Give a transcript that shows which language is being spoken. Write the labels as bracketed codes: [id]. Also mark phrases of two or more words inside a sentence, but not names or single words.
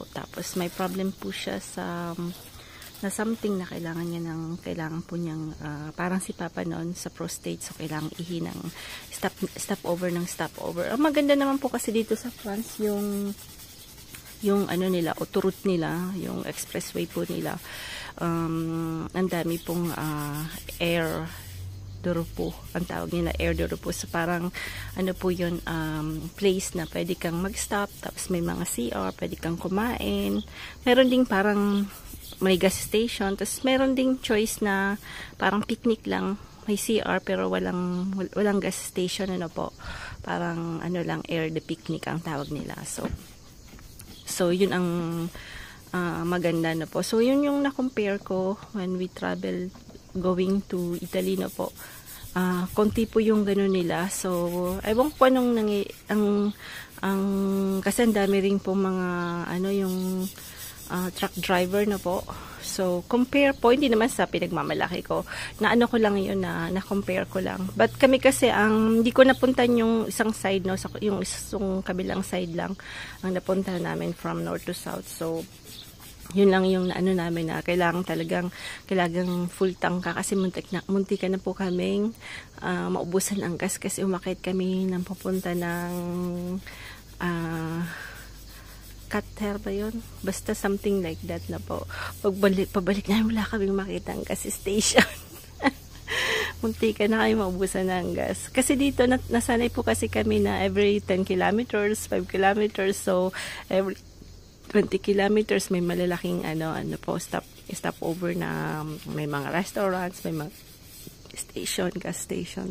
[tl] Tapos may problem po siya na something na kailangan po niyang parang si Papa noon sa prostate, so kailangan ihinang stopover. Ang maganda naman po kasi dito sa France yung nila, autoroute nila, yung expressway po nila. Ang dami pong [fr] air de repos, [tl] ang tawag nila, [fr] air de repos. [tl] So, parang po yun, place na pwede kang mag-stop, tapos may mga CR, pwede kang kumain. Meron ding parang may [en] gas station, [tl] tapos meron ding choice na parang picnic lang, may CR pero walang [en] gas station, [tl] po. Parang lang, [fr] air de picnic [tl] ang tawag nila. So yun ang maganda na po. So yun yung na-compare ko [en] when we travel going to Italy [tl] na po. Konti po yung gano'n nila. So, ewan ko anong kasi ang dami rin po mga yung truck driver na po. So, compare po, hindi naman sa pinagmamalaki ko. Ko lang yun na-compare ko lang. But kami kasi, hindi ko napuntan yung isang side, yung isang kabilang side lang ang napunta namin [en] from north to south. [tl] So, yun lang yung namin na kailangan full tank ka kasi muntik na po kaming maubusan ang gas kasi umakit kami ng papunta ng Qatar ba yun? Basta [en] something like that [tl] na po. Pabalik namin wala kaming makita ang [en] gas station. [tl] Muntik na kami maubusan ng gas. Kasi dito nasanay po kasi kami na [en] every 10 kilometers, 5 kilometers, [tl] so [en] every 20 kilometers [tl] may malalaking [en] stop over [tl] na may mga restaurants, may mga [en] gas station.